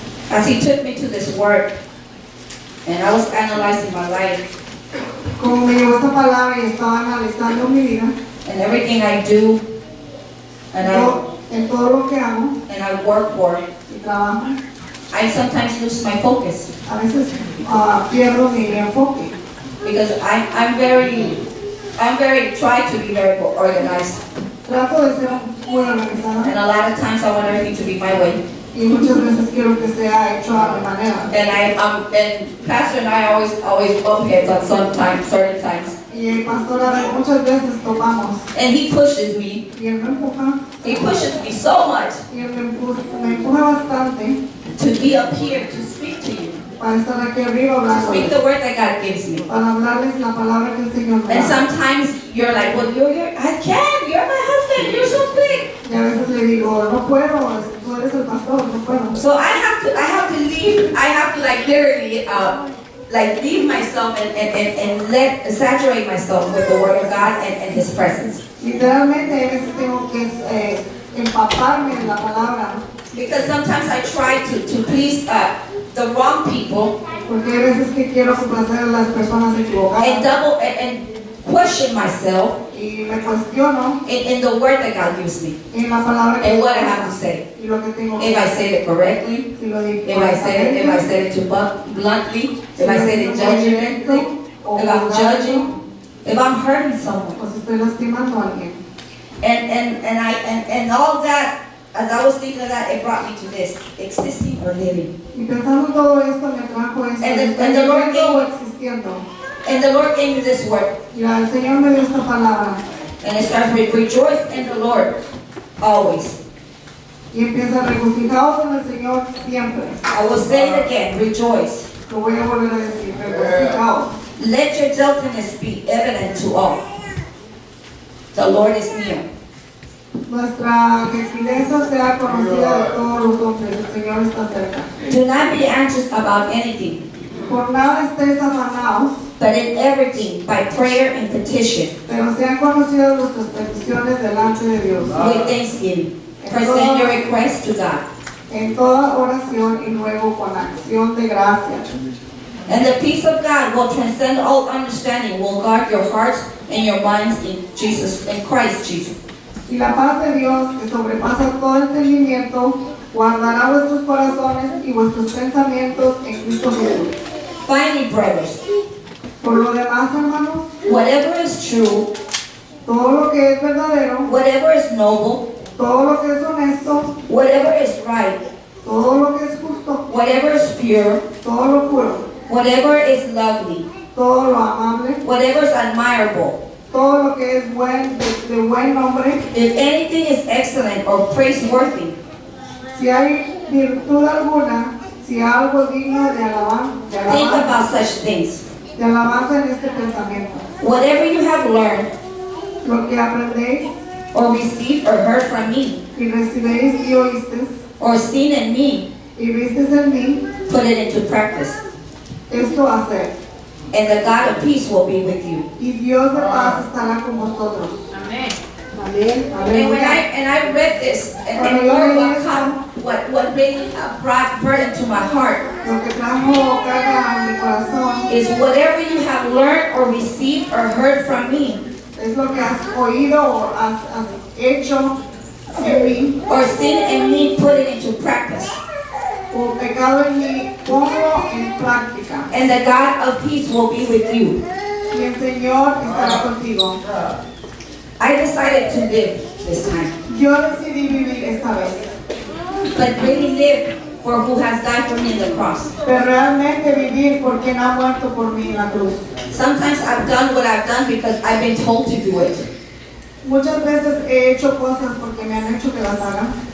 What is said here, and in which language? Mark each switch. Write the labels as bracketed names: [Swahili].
[English] As He took me to this word, and I was analyzing my life [Spanish] Como me llevó esta palabra y estaba analizando mi vida, [English] and everything I do, and [Spanish] en todo lo que hago [English] I work for, [Spanish] y trabajo, [English] I sometimes lose my focus [Spanish] a veces pierdo mi enfoque. [English] because I'm very try to be very organized, [Spanish] Trato de ser muy organizada [English] and a lot of times I want everything to be my way. [Spanish] y muchas veces quiero que sea hecho a mi manera. [English] And Pastor and I always bump heads on certain times. [Spanish] Y el pastor muchas veces topamos [English] And he pushes me. [Spanish] y él me empuja [English] He pushes me so much [Spanish] y él me empuja bastante [English] to be up here to speak to you, [Spanish] para estar aquí arriba [English] to speak [Spanish] hablando, [English] the word that God gives me. [Spanish] para hablarles la palabra que el Señor me [English] And [Spanish] da. [English] sometimes you're like, well, I can't. You're my husband. You're so big. [Spanish] Y a veces le digo, no puedo, tú eres el pastor, no puedo. [English] So I have to leave. I have to like literally leave myself and saturate myself with the word of God and His presence. [Spanish] Literalmente a veces tengo que empaparme en la palabra, [English] because sometimes I try to please the wrong people [Spanish] porque hay veces que quiero complacer a las personas [English] and [Spanish] equivocadas [English] and question myself [Spanish] y me cuestiono [English] in the word that God gives me [Spanish] en la palabra que [English] and what I [Spanish] Dios [English] have to say. [Spanish] y lo que tengo que [English] If I [Spanish] hacer. [English] said it correctly, [Spanish] Si lo digo [English] if I said it too bluntly, if I said it judgmentally, if I'm judging, if I'm hurting someone. [Spanish] o si estoy lastimando a alguien. [English] And all that, as I was thinking of that, it brought me to this: existing or living. [Spanish] Y pensando en todo esto me trajo esto, [English] And the Lord [Spanish] viviendo o [English] gave- [Spanish] existiendo. [English] And the Lord gave me this word, [Spanish] Y el Señor me dio esta palabra [English] and it starts with rejoice in the Lord always. [Spanish] y empieza regocijaos en el Señor siempre. [English] I will say it again: rejoice. [Spanish] Lo voy a volver a decir, regocijaos. [English] Let your gentleness be evident to all. The Lord is near. [Spanish] Nuestra gentileza sea conocida de todos los hombres, el Señor está cerca. [English] Do not be anxious about anything, [Spanish] Por nada estéis afanados, [English] but in everything, by prayer and petition, [Spanish] pero sean conocidas vuestras peticiones delante de Dios. [English] with thanksgiving, present your request to God. [Spanish] En toda oración y luego con acción de gracias. [English] And the peace of God will transcend all understanding, will guard your hearts and your minds in Christ Jesus. [Spanish] Y la paz de Dios, que sobrepasa todo entendimiento, guardará vuestros corazones y vuestros pensamientos en Cristo Jesús. [English] Finally, brothers, [Spanish] Por lo demás, hermanos, [English] whatever is true, [Spanish] todo lo que es verdadero, [English] whatever is noble, [Spanish] todo lo que es honesto, [English] whatever is right, [Spanish] todo lo que es justo, [English] whatever is pure, [Spanish] todo lo puro, [English] whatever is lovely, [Spanish] todo lo amable, [English] whatever is admirable, [Spanish] todo lo que es de buen nombre, [English] if anything is excellent or praiseworthy, [Spanish] si hay virtud alguna, si hay algo digno de [English] think about such things. [Spanish] de alabanza en este pensamiento. [English] Whatever you have learned [Spanish] Lo que aprendéis [English] or received or heard from me [Spanish] y recibéis y oísteis [English] or seen in me, [Spanish] y visteis en mí, [English] put it into practice. [Spanish] esto hacer. [English] And the God of peace will be with you. [Spanish] Y Dios de paz estará con vosotros. [English] Amen. [Spanish] Amén. [English] And when [Spanish] Aleluya. [English] I read this, and Lord, what really brought burden to my heart [Spanish] Lo que trajo carga a mi corazón [English] is whatever you have learned or received or heard from me [Spanish] es lo que has oído o has hecho en mí [English] or seen in me, put it into practice. [Spanish] o pecado en mí, pongo en práctica. [English] And the God of peace will be with you. [Spanish] Y el Señor estará contigo. [English] I decided to live this time, [Spanish] Yo decidí vivir esta vez, [English] but really live for who has died for me in the cross. [Spanish] pero realmente vivir por quien ha muerto por mí en la cruz. [English] Sometimes I've done what I've done because I've been told to do it. [Spanish] Muchas veces he hecho cosas porque me han hecho que las haga.